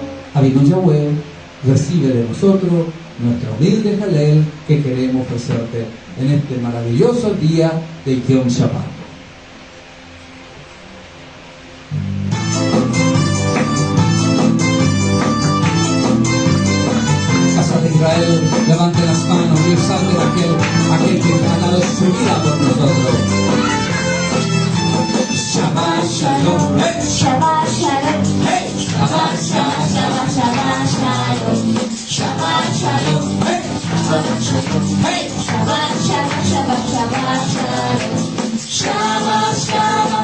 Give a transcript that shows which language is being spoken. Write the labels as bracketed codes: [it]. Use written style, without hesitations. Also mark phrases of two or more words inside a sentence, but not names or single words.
[es] Avinu Yahweh, recibe de nosotros nuestra humilde Jalel que queremos ofrecerte en este maravilloso día de [he] יום שבת. [es] Casa de Israel, levante las manos y exalte aquel que ha dado su vida por nosotros. [he] שבת שלום, hey, שבת שלום. hey, שבת שלום. שבת שלום. שבת שלום. hey, שבת שלום. hey. שבת שלום. שבת שלום. שבת שלום.